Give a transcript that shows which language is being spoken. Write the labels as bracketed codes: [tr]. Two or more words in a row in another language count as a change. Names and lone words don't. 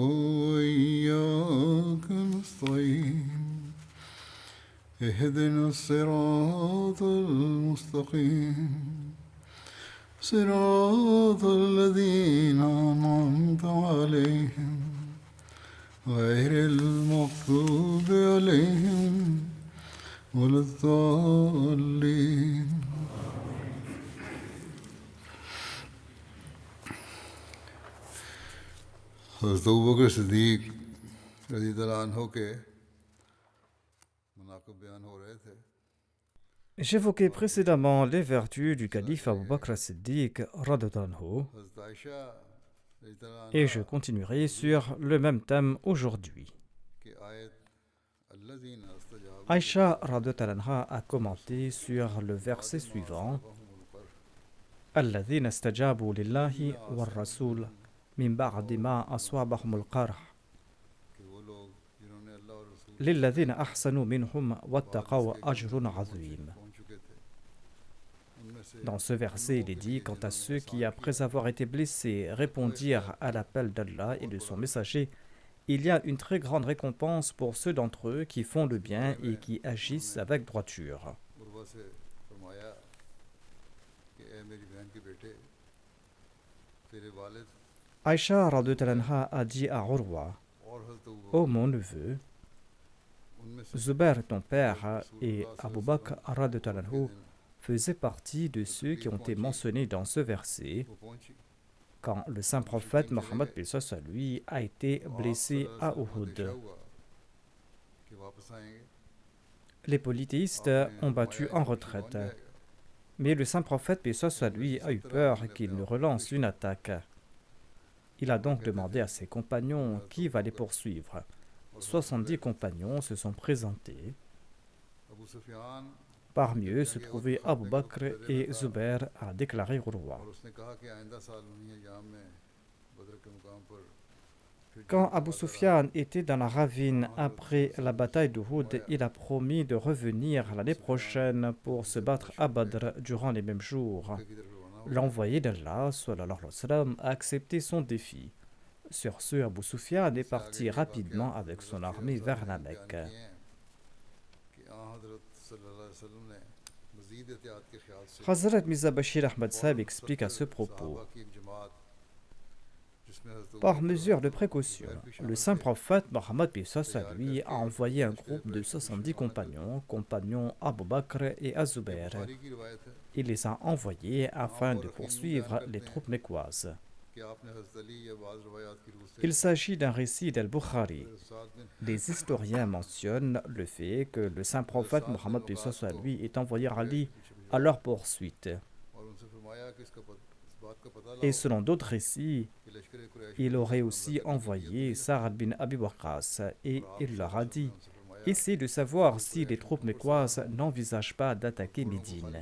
[ar] وإياك نستعين اهدنا الصراط المستقيم صراط الذين أنعمت عليهم غير المغضوب عليهم ولا الضالين. [ur] حضرت ابوبکر صدیق [ar] رضی اللہ عنہ [ur] کے مناقب بیان ہو رہے تھے. [fr] J'évoquais précédemment les vertus du calife Abu Bakr as-Siddiq [ar] رضي الله عنه, [ur] حضرت عائشہ [ar] رضی اللہ [fr] et [ur] عنہ [fr] je continuerai sur le même thème aujourd'hui. [ur] کی آیت [ar] الذین استجابوا [fr] Aïcha [ar] رضي الله عنها [fr] a commenté sur le verset suivant: [ar] الذين استجابوا لله والرسول من بعد ما أصابهم القرح [ur] کہ وہ لوگ جنہوں نے اللہ اور رسول [ar] للذين أحسنوا منهم واتقوا أجر عظيم. [ur] پہنچ چکے تھے ان میں سے [fr] Dans ce verset, il est dit quant à ceux qui, après avoir été blessés, répondirent à l'appel d'Allah et de son messager, il y a une très grande récompense pour ceux d'entre eux qui font le bien et qui agissent avec droiture. [ur] عروہ سے فرمایا کہ اے میری بہن کے بیٹے تیرے والد [fr] Aïcha [ar] رضي الله عنها [fr] a dit à Urwa: [ur] اور حضرت [fr] Ô mon neveu, [ur] ان میں سے [fr] Zubair ton père et Abu Bakr [ar] رضي الله عنه [fr] faisaient partie de ceux qui ont été mentionnés dans ce verset [ur] وہ پہنچی [fr] quand le saint prophète Mohammed lui a été blessé à Uhud. [ur] اندیشہ ہوا کہ واپس آئیں گے [fr] Les polythéistes ont battu en retraite, mais le saint prophète lui a eu peur qu'il ne relance une attaque. Il a donc demandé à ses compagnons qui va les poursuivre. 70 compagnons se sont présentés. [ur] ابو سفیان [fr] Parmi eux se trouvaient Abu Bakr et Zubair, a déclaré Urwa. [ur] اور اس نے کہا کہ آئندہ سال انہیں ایام میں بدر کے مقام پر پھر [fr] Quand Abu Sufyan était dans la ravine après la bataille d'Uhud, il a promis de revenir l'année prochaine pour se battre à Badr durant les mêmes jours. [ur] کی طرف روانہ ہو [fr] L'envoyé d'Allah [ar] صلى الله عليه وسلم, [fr] a accepté son défi. Sur ce, Abu Sufyan est parti rapidement avec son armée vers la Mecque. [ur] کہ آن حضرت [ar] صلی اللہ علیہ وسلم [ur] نے مزید احتیاط کے خیال سے [fr] Hazrat Mirza Bashir Ahmad Sahib explique à ce propos: [ur] صحابہ کی ایک جماعت جس میں حضرت [fr] Par mesure de précaution, le saint prophète Mohammed lui a envoyé un groupe de 70 compagnons Abu Bakr et Azubair. [ur] بخاری کی روایت ہے [fr] Il les a envoyés afin de poursuivre les troupes mécoises. [ur] کہ آپ نے حضرت علی یا بعض روایات کی روح سے [fr] Il s'agit d'un récit d'Al-Bukhari. [ur] ساتھ میں [fr] Les historiens mentionnent le fait que le saint prophète Mohammed lui ait envoyé Ali à leur poursuite. [ur] اور ان سے فرمایا کہ اس بات کا پتہ [fr] Et [ur] لاؤ [fr] selon d'autres récits, [ur] کہ لشکر قریش [fr] il aurait aussi envoyé Sa'ad bin Abi Waqqas et il leur a dit: Essayez de savoir si les troupes mécoises n'envisagent pas d'attaquer Médine.